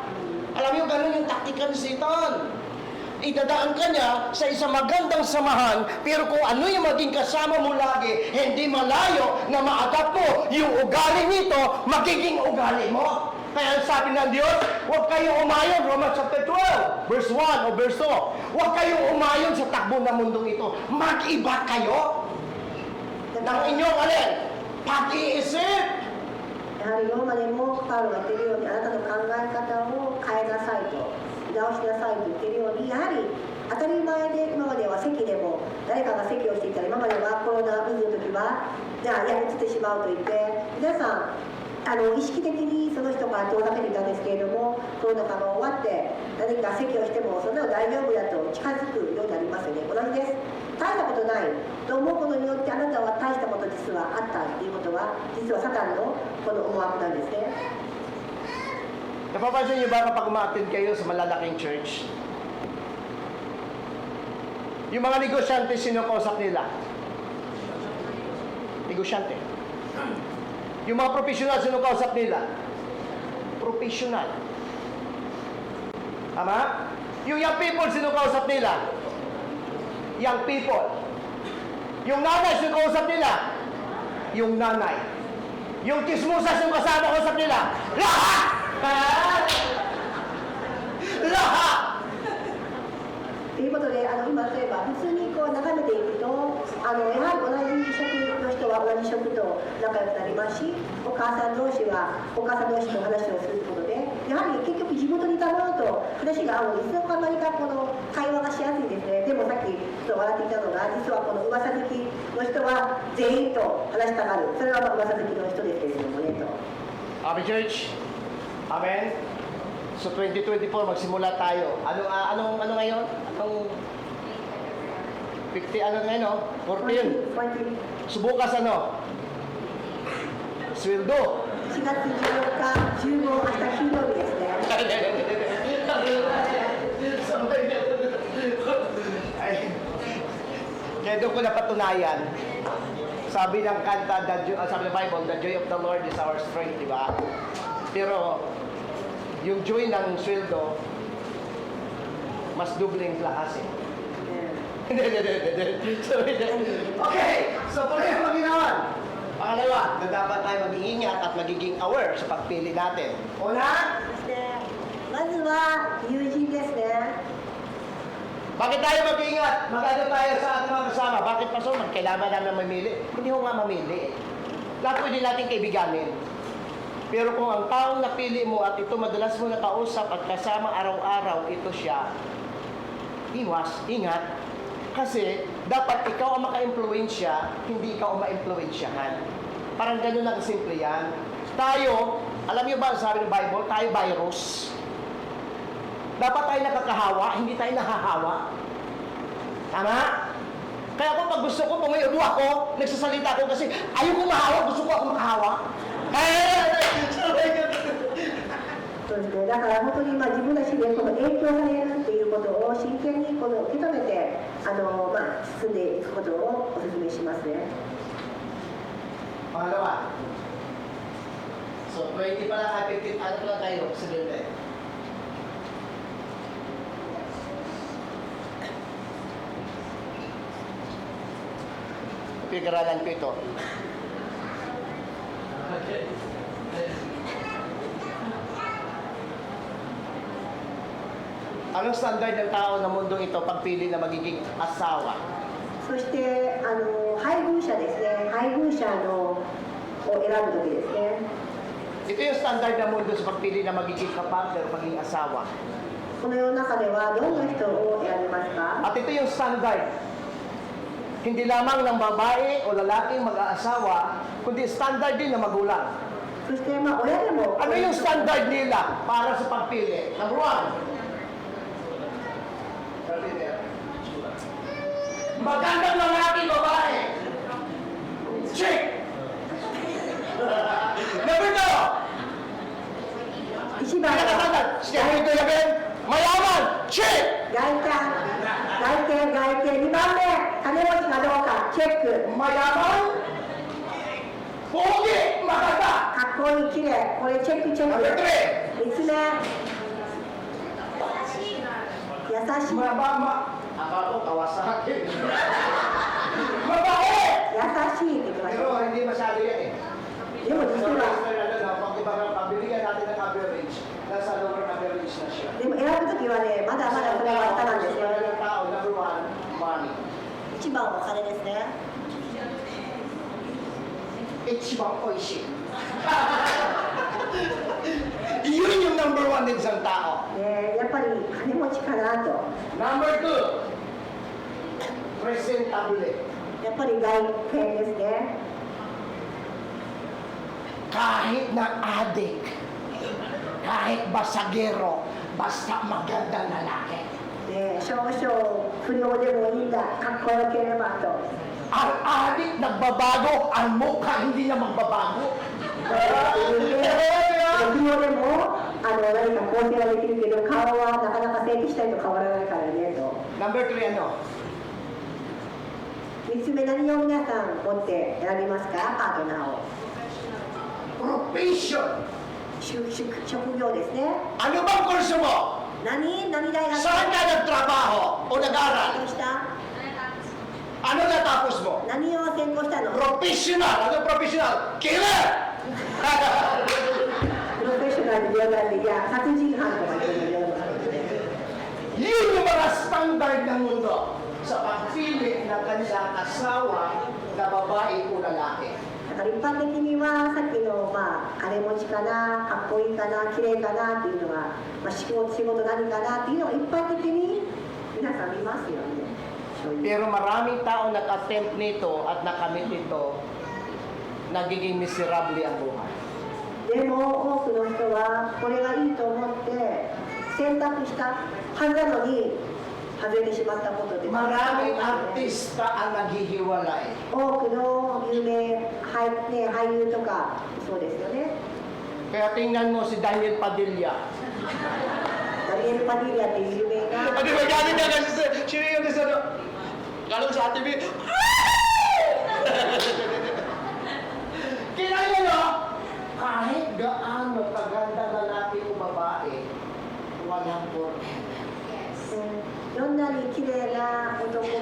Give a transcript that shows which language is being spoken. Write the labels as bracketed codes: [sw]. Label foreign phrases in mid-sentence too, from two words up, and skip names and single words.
[tl] Alam niyo, ganun yung taktika ni Satan. Idadaan ka niya sa isang magandang samahan, pero kung ano yung maging kasama mo lagi, hindi malayo na ma-adapt mo yung ugali nito, magiging ugali mo. Kaya sabi ng Diyos, huwag kayong umayon, [en] Romans chapter 12, verse 1 [tl] o verse 2. Huwag kayong umayon sa takbo ng mundong ito. Mag-iba kayo ng inyong alin? Pag-iisip. [ja] やはりローマでもパウロが言っているように、あなたの考え方を変えなさいと、直しなさいと言っているように、やはり当たり前で今までは席でも誰かが席をしていたら、今まではコロナウイルスの時はじゃあ移ってしまうと言って皆さん意識的にその人から遠ざけていたんですけれども、コロナ禍が終わって何か席をしてもそんなの大丈夫だと近づくようになりますよね。同じです。大したことないと思うことによってあなたは大したこと実はあったっていうことは実はサタンのこの思惑なんですね。 [tl] Napapansin niyo ba kapag umaattend kayo sa malalaking church? Yung mga negosyante, sino kausap nila? Negosyante. Yung mga professional, sino kausap nila? Professional. Tama? Yung [en] young people, [tl] sino kausap nila? [en] Young people. [tl] Yung nanay, sino kausap nila? Yung nanay. Yung chismosa, sino kasama kausap nila? Lahat! Lahat! [ja] ということで今例えば普通にこう眺めていくとやはり同じ職の人は同じ職と仲良くなりますし、お母さん同士はお母さん同士の話をすることでやはり結局地元にいたものと話が合うので、いつの間にかこの会話がしやすいですね。でもさっきちょっと笑っていたのが、実はこの噂好きの人は全員と話したがる、それが噂好きの人ですけれどもねと。 [en] Amen, Church. [tl] Amen. So 2024 magsimula tayo. Ano ngayon? Anong 50 ano ngayon, no? 14. Subukas ano? Sweldo. [ja] 4 月14日、15、明日金曜日ですね。 [tl] Ay, kaya doon ko napatunayan. Sabi ng kanta, sabi ng Bible, [en] the joy of the Lord is our strength, [tl] di ba? Pero, yung joy ng sweldo, mas dubling lakas eh. Okay, so tuloy ang maginawan. Pangalawa, na dapat tayo mag-iingat at magiging aware sa pagpili natin. Una, [ja] まずは友人ですね。 [tl] bakit tayo mag-iingat? Mag-ano tayo sa ating mga kasama? Bakit pa so? Kailangan namin mamili. Hindi ko nga mamili eh. Lahat pwede natin kaibiganin. Pero kung ang taong napili mo at ito madalas mo nakausap at kasama araw-araw, ito siya, iwas, ingat. Kasi dapat ikaw ang maka-impluensya, hindi ikaw ang ma-impluensyahan. Parang ganun lang simple yan. Tayo, alam niyo ba ang sabi ng Bible? Tayo virus. Dapat tayo nakakahawa, hindi tayo nahahawa. Tama? Kaya kung pag gusto ko, pag may ubo ako, nagsasalita ako kasi ayoko mahawa, gusto ko ako makahawa. [ja] そうですね。だから本当に自分たちでこの影響されるっていうことを真剣にこの受け止めて進んでいくことをお勧めしますね。 [tl] Pangalawa. So, 20 pa lang, 15, ano pa lang tayo? Sabihin. Pinag-aralan ko ito. Anong standard ng tao ng mundong ito pagpili na magiging asawa? [ja] そして配偶者ですね。配偶者を選ぶ時ですね。 [tl] Ito yung standard ng mundo sa pagpili na magiging kapatid o magiging asawa. [ja] この世の中ではどんな人を選びますか？ [tl] At ito yung standard. Hindi lamang ng babae o lalaking mag-aasawa, kundi standard din ng magulang. [ja] そして親でも [tl] Ano yung standard nila para sa pagpili? Number 1. Magandang lalaki, babae. [en] Check! Number 2. [ja] 一番は [tl] Siyempre ito yung mayaman. Check! [ja] 外見2番目金持ちかどうかチェック。 [tl] Mayaman. Pogi. Maganda. [ja] かっこいい、綺麗、これチェックチェッ [tl] Number [ja] ク。 [tl] 3. [ja] 3つ目優しい、 [tl] Akala ko Kawasaki. Babae! [ja] 優しいって言ってまし [tl] Pero [ja] た。 [tl] hindi masyado yan eh. [ja] でも実 [tl] So, [ja] は [tl] pag pabiligan natin ng average, nasa lower average na siya. [ja] でも選ぶときはね、まだまだそれは下なんですよ。 [tl] ng tao, [en] number 1, money. [ja] 一番はお金ですね。一番おいしい. [tl] Yun yung number 1 din sa tao. [ja] やっぱり金持ちかなと。 [en] Number 2, presentable. [ja] やっぱり外見ですね。 [tl] Kahit na adik, kahit basagero, basta magandang lalaki. [ja] 少々不良でもいいんだ、かっこよければと。 [tl] Ang adik nagbabago, ang mukha hindi na magbabago. [ja] 不良でも何か構成はできるけど、顔はなかなか整形したいと変わらないからねと。 [tl] Number 3, ano? [ja] 3 つ目、何を皆さん持って選びますか、パートナーを。 [tl] Profession. [ja] 職業ですね。 [tl] Ano bang kurso mo? [ja] 何大学 [tl] Saan ka nagtrabaho o nag-aral? [ja] した [tl] Ano natapos mo? [ja] 何を専攻したの？ [tl] Professional. Ano professional? Killer! [ja] プロフェッショナルで冗談で、いや、殺人犯とか言ってるよ。 [tl] Yun yung mga standard ng mundo sa pagpili ng kanilang asawa na babae o lalaki. [ja] だから一般的にはさっきの、金持ちかな、かっこいいかな、綺麗かなっていうのは、仕事何かなっていうのが一般的に皆さん見ますよね。そういう [tl] Pero maraming tao nag-attempt nito at nakamit ito, nagiging miserable ang buhay. [ja] でも多くの人はこれがいいと思って選択したはずなのに外れてしまったことで、 [tl] Maraming artista ang naghihiwalay. [ja] 多くの有名俳優とかそうですよね。 [tl] Kaya tingnan mo si Daniel Padilla. [ja] ダニエル・パディリアっていう有名な [tl] Di ba galing niya kasi sino yung isa no? Galing sa TV. Kinaya no? Kahit gaano kaganda lalaki o babae, walang porket. [ja] どんなに綺麗な男も